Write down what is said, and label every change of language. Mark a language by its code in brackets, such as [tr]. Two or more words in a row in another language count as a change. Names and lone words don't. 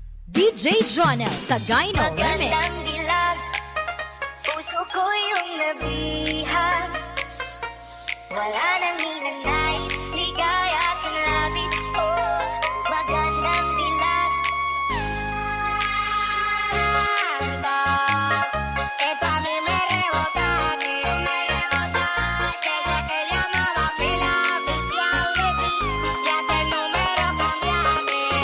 [tl] DJ Jonel sa Gyno Remix. Magandang dilag, puso ko yung nabihan. Wala nang ninanais, ligaya at labis. Oh, magandang dilag. [es] Esto a mí me rebota, desde que llamaba pila oficial de ti, ya que el número cambiaste.